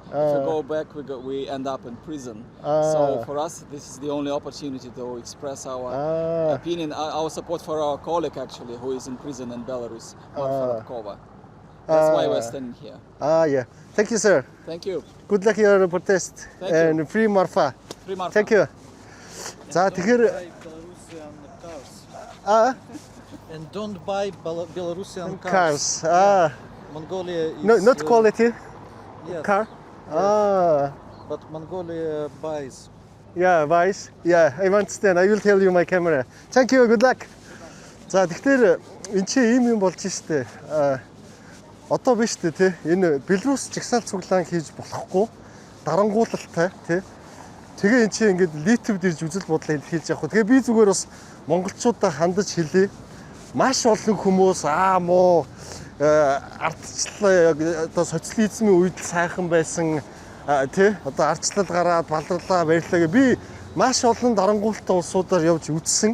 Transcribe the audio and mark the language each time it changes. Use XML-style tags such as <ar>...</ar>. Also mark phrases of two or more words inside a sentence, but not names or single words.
<en>If we go back, we end up in prison. So for us, this is the only opportunity to express our opinion, our support for our colleague actually, who is in prison in Belarus, Marfa Radkova. That's why we're standing here. Yeah. Thank you, sir. Thank you. Good luck in your protest. Thank you. And free Marfa. Free Marfa. Thank you.</en> <mn>За тэгэхээр</mn> <en>Belarusian cars. And don't buy Belarusian cars. Mongolia is Not quality yes, car. but Mongolia buys Yeah, Vice. Yeah, I understand. I will tell you my camera. Thank you. Good luck.</en> <mn>За тэгэхээр эн чинь ийм юм болж штэ. Одоо биш үү те. Энэ Беларусь жагсаал цуглаан хийж болохгүй. Дарангуулалтай те. Тэгээ эн чинь ингээд литвд ирж үзэл бодлоо илэрхийлж явах. Тэгээ би зүгээр бас монголчуудаа хандаж хэлье. Маш олон хүмүүс муу ардчлал одоо социализмын үед сайхан байсан тий одоо ардчлал гараад баларлаа баярлаа гэ би маш олон дарангуулалттай улсуудаар явж үзсэн.</mn>